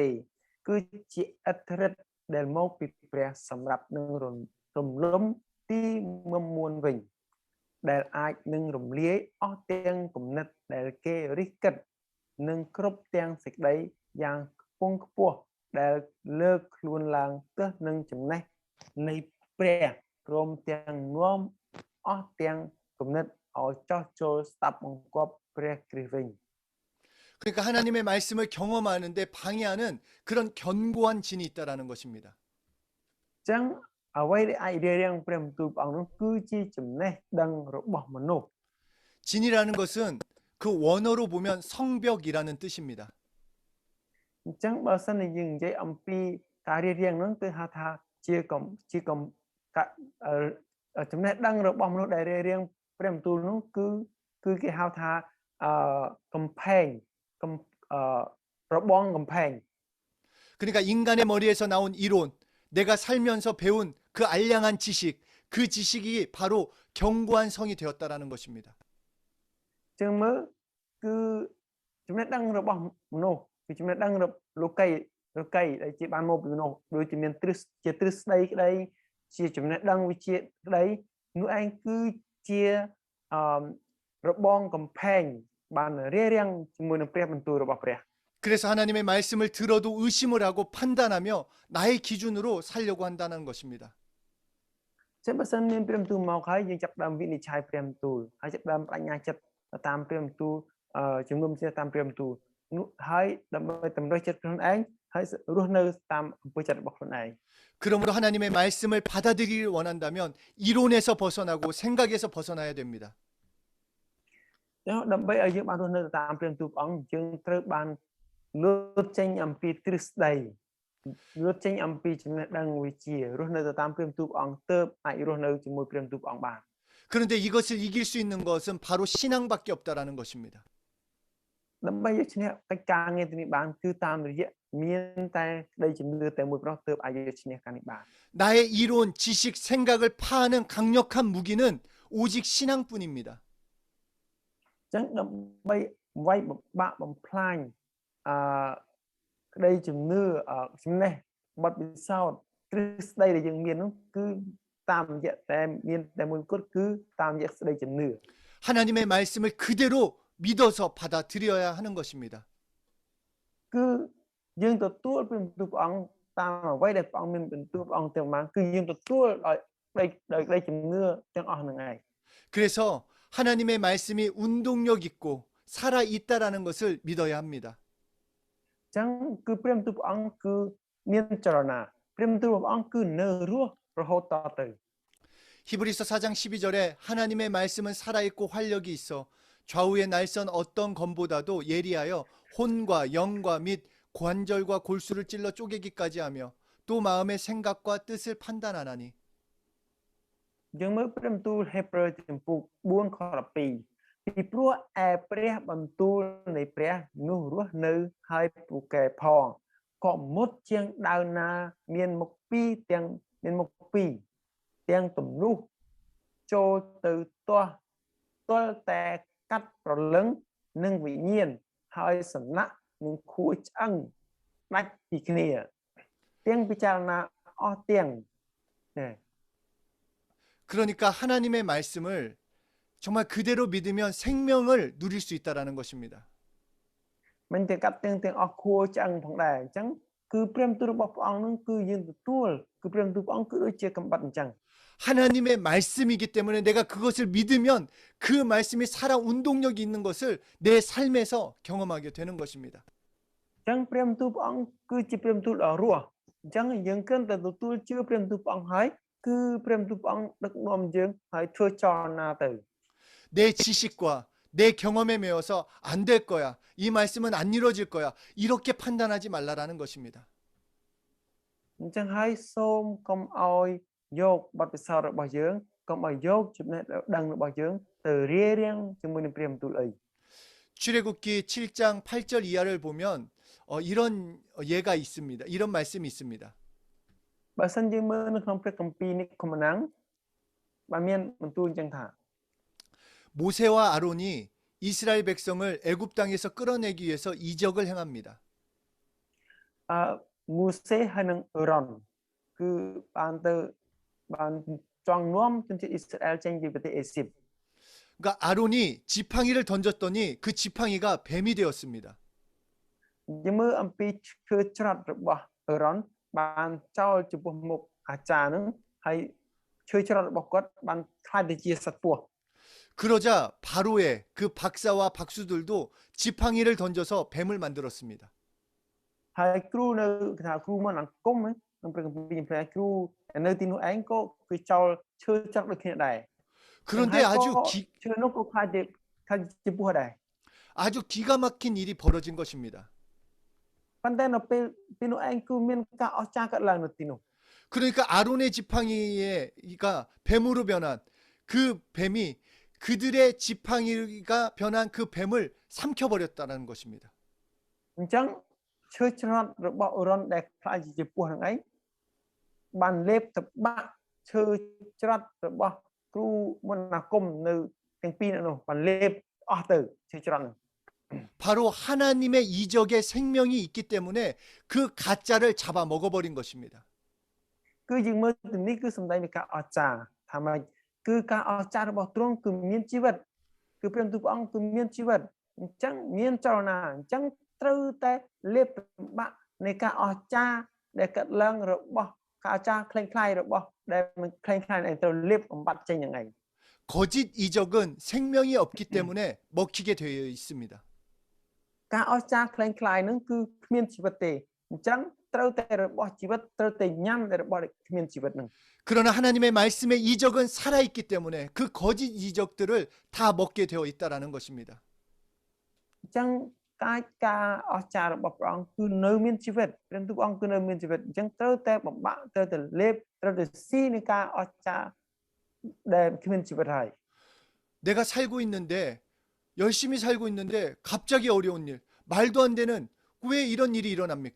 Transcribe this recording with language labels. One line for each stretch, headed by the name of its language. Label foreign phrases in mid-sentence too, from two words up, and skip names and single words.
Khmer: គឺជាឥទ្ធិឫទ្ធិដែលមកពីព្រះសម្រាប់នឹងរំលំទីមុំមួនវិញដែលអាចនឹងរំលាយអស់ទាំងគំនិតដែលគេរិះគិតនិងគ្រប់ទាំងសេចក្តីយ៉ាងខ្ពង់ខ្ពស់ដែលលើកខ្លួនឡើងទើសនឹងចំណេះនៃព្រះព្រមទាំងនាំអស់ទាំងគំនិតឲ្យចោះចូលស្ដាប់បង្គាប់ព្រះគ្រីស្ទវិញ
Korean: 그러니까 하나님의 말씀을 경험하는데 방해하는 그런 견고한 진이 있다라는 것입니다.
Khmer: អញ្ចឹងអ្វីដែលអាចរារាំងព្រះបន្ទូលព្រះអង្គនោះគឺជាចំណេះដឹងរបស់មនុស្ស
Korean: 진이라는 것은 그 원어로 보면 성벽이라는 뜻입니다.
Khmer: អញ្ចឹងបើសិនជាយើងនិយាយអំពីការរារាំងនោះគឺហៅថាជាចំណេះដឹងរបស់មនុស្សដែលរារាំងព្រះបន្ទូលនោះគឺគេហៅថាកំផែងរបងកំផែង
Korean: 그러니까 인간의 머리에서 나온 이론, 내가 살면서 배운 그 알량한 지식, 그 지식이 바로 견고한 성이 되었다라는 것입니다.
Khmer: អញ្ចឹងមើលគឺចំណេះដឹងរបស់មនុស្សគឺចំណេះដឹងលោកីដែលជាបានមកពីមនុស្សដូចជាមានទ្រឹស្ដីក្តីជាចំណេះដឹងវិជ្ជាក្តីនោះឯងគឺជារបងកំផែងបានរារាំងជាមួយនឹងព្រះបន្ទូលរបស់ព្រះ
Korean: 그래서 하나님의 말씀을 들어도 의심을 하고 판단하며 나의 기준으로 살려고 한다는 것입니다.
Khmer: ចឹងបើសិនមានព្រះបន្ទូលមកហើយយើងចាប់ផ្ដើមវិនិច្ឆ័យព្រះបន្ទូលហើយចាប់ផ្ដើមបញ្ញាចិត្តតាមព្រះបន្ទូលជំនុំចិត្តតាមព្រះបន្ទូលនោះហើយដើម្បីតម្រូវចិត្តខ្លួនឯងហើយរស់នៅតាមអំពើចិត្តរបស់ខ្លួនឯង
Korean: 그러므로 하나님의 말씀을 받아들이길 원한다면 이론에서 벗어나고 생각에서 벗어나야 됩니다.
Khmer: ចឹងដើម្បីឲ្យយើងបានរស់នៅតាមព្រះបន្ទូលព្រះអង្គយើងត្រូវបានលើកចេញអំពីទ្រឹស្ដីលើកចេញអំពីចំណេះដឹងវិជ្ជារស់នៅតាមព្រះបន្ទូលព្រះអង្គទើបអាចរស់នៅជាមួយព្រះបន្ទូលព្រះអង្គបាន
Korean: 그런데 이것을 이길 수 있는 것은 바로 신앙밖에 없다라는 것입니다.
Khmer: ដើម្បីយកឈ្នះកិច្ចការងារនេះបានគឺតាមរយៈមានតែក្តីជំនឿតែមួយប្រោះទើបអាចយកឈ្នះការនេះបាន
Korean: 나의 이론, 지식, 생각을 파하는 강력한 무기는 오직 신앙뿐입니다.
Khmer: ចឹងដើម្បីវាយបាក់បំផ្លាញក្តីជំនឿចំណេះបទពិសោធន៍ទ្រឹស្ដីដែលយើងមាននោះគឺតាមរយៈតែមានតែមួយគត់គឺតាមរយៈស្តីជំនឿ
Korean: 하나님의 말씀을 그대로 믿어서 받아들여야 하는 것입니다.
Khmer: គឺយើងទទួលព្រះបន្ទូលព្រះអង្គតាមអ្វីដែលព្រះអង្គមានបន្ទូលព្រះអង្គទាំងបានគឺយើងទទួលដោយក្តីជំនឿទាំងអស់នឹងឯង
Korean: 그래서 하나님의 말씀이 운동력 있고 살아 있다라는 것을 믿어야 합니다.
Khmer: ចឹងគឺព្រះបន្ទូលព្រះអង្គគឺមានចលនាព្រះបន្ទូលព្រះអង្គគឺនៅរស់រហូតតទៅ
Korean: 히브리서 4장 12절에 하나님의 말씀은 살아있고 활력이 있어 좌우의 날선 어떤 검보다도 예리하여 혼과 영과 및 관절과 골수를 찔러 쪼개기까지 하며 또 마음의 생각과 뜻을 판단하나니
Khmer: យើងមើលព្រះបន្ទូលហេព្រើរចំពុក4ខ12ពីព្រោះឯព្រះបន្ទូលនៃព្រះនោះរស់នៅហើយពូកែផងក៏មុតជាងដាវណាមានមុខពីរទាំងទំនុះចូលទៅទាស់ទាល់តែកាត់ប្រលឹងនិងវិញ្ញាណហើយសំណាក់នឹងខួរឆ្អឹងដាច់ពីគ្នាទាំងពិចារណាអស់ទាំង
Korean: 그러니까 하나님의 말씀을 정말 그대로 믿으면 생명을 누릴 수 있다라는 것입니다.
Khmer: មិនតែកាត់ទាំងអស់ខួរឆ្អឹងផងដែរអញ្ចឹងគឺព្រះបន្ទូលរបស់ព្រះអង្គនឹងគឺយើងទទួលគឺព្រះបន្ទូលព្រះអង្គគឺដូចជាកំបិតអញ្ចឹង
Korean: 하나님의 말씀이기 때문에 내가 그것을 믿으면 그 말씀이 살아 운동력이 있는 것을 내 삶에서 경험하게 되는 것입니다.
Khmer: អញ្ចឹងព្រះបន្ទូលព្រះអង្គគឺជាព្រះបន្ទូលដ៏រស់អញ្ចឹងយើងគ្រាន់តែទទួលជឿព្រះបន្ទូលព្រះអង្គហើយគឺព្រះបន្ទូលព្រះអង្គដឹកនាំយើងហើយធ្វើចលនាទៅ
Korean: 내 지식과 내 경험에 매여서 안 될 거야. 이 말씀은 안 이루어질 거야. 이렇게 판단하지 말라라는 것입니다.
Khmer: អញ្ចឹងហើយសូមកុំឲ្យយកបទពិសោធន៍របស់យើងកុំឲ្យយកចំណេះដឹងរបស់យើងទៅរារាំងជាមួយនឹងព្រះបន្ទូលអី
Korean: 출애굽기 7장 8절 이하를 보면 이런 예가 있습니다. 이런 말씀이 있습니다.
Khmer: បើសិនយើងមើលនៅក្នុងព្រះគម្ពីរនេះខមណាំងបានមានបន្ទូលអញ្ចឹងថា
Korean: 모세와 아론이 이스라엘 백성을 애굽 땅에서 끌어내기 위해서 이적을 행합니다.
Khmer: មូសេហើយនឹងអេរ៉ុនគឺបានចងនាំជនជាតិអ៊ីស្រាអែលចេញពីប្រទេសអេស៊ីប
Korean: 그러니까 아론이 지팡이를 던졌더니 그 지팡이가 뱀이 되었습니다.
Khmer: យើងមើលអំពីឈើច្រត់របស់អឺរ៉ុនបានចោលចំពោះមុខអាចារ្យហ្នឹងហើយឈើច្រត់របស់គាត់បានខ្លាចទៅជាសត្វពស់
Korean: 그러자 바로의 그 박사와 박수들도 지팡이를 던져서 뱀을 만들었습니다.
Khmer: ហើយគ្រូនៅគេថាគ្រូមកអង្គមក្នុងព្រះគម្ពីរខ្ញុំថាគ្រូនៅទីនោះឯងក៏គឺចោលឈើច្រត់ដូចគ្នាដែរ
Korean: 그런데
Khmer: ហើយ
Korean: 아주
Khmer: ក៏ឈើនោះក៏ខ្លាចជាពស់ដែរ
Korean: 아주 기가 막힌 일이 벌어진 것입니다.
Khmer: ប៉ុន្តែនៅពេលទីនោះឯងគឺមានការអស្ចារ្យកើតឡើងនៅទីនោះ
Korean: 그러니까 아론의 지팡이가 뱀으로 변한 그 뱀이 그들의 지팡이가 변한 그 뱀을 삼켜버렸다는 것입니다.
Khmer: អញ្ចឹងឈើច្រត់របស់អឺរ៉ុនដែលខ្លាចជាពស់ហ្នឹងឯងបានលេបទៅបាក់ឈើច្រត់របស់គ្រូមន្តអាគមនៅទាំងពីរនោះបានលេបអស់ទៅឈើច្រត់ហ្នឹង
Korean: 바로 하나님의 이적의 생명이 있기 때문에 그 가짜를 잡아 먹어버린 것입니다.
Khmer: គឺយើងមើលទីនេះគឺសម្ដែងពីការអស្ចារ្យថាម៉េចគឺការអស្ចារ្យរបស់ទ្រង់គឺមានជីវិតគឺព្រះបន្ទូលព្រះអង្គគឺមានជីវិតអញ្ចឹងមានចលនាអញ្ចឹងត្រូវតែលេបបាក់នៃការអស្ចារ្យដែលកើតឡើងរបស់ការអស្ចារ្យคล้ายៗរបស់ដែលមិនคล้ายៗឯងត្រូវលេបបំបត្តិចេញយ៉ាងឯង
Korean: 거짓 이적은 생명이 없기 때문에 먹히게 되어 있습니다.
Khmer: ការអស្ចារ្យคล้ายៗហ្នឹងគឺគ្មានជីវិតទេអញ្ចឹងត្រូវតែរបស់ជីវិតត្រូវតែញ៉ាំតែរបស់ដែលគ្មានជីវិតហ្នឹង
Korean: 그러나 하나님의 말씀의 이적은 살아있기 때문에 그 거짓 이적들을 다 먹게 되어 있다라는 것입니다.
Khmer: អញ្ចឹងការអស្ចារ្យរបស់ព្រះអង្គគឺនៅមានជីវិតព្រះទូលព្រះអង្គគឺនៅមានជីវិតអញ្ចឹងត្រូវតែបំបាក់ត្រូវតែលេបត្រូវតែស៊ីនៃការអស្ចារ្យដែលគ្មានជីវិតហើយ
Korean: 내가 살고 있는데 열심히 살고 있는데 갑자기 어려운 일, 말도 안 되는 왜 이런 일이 일어납니까?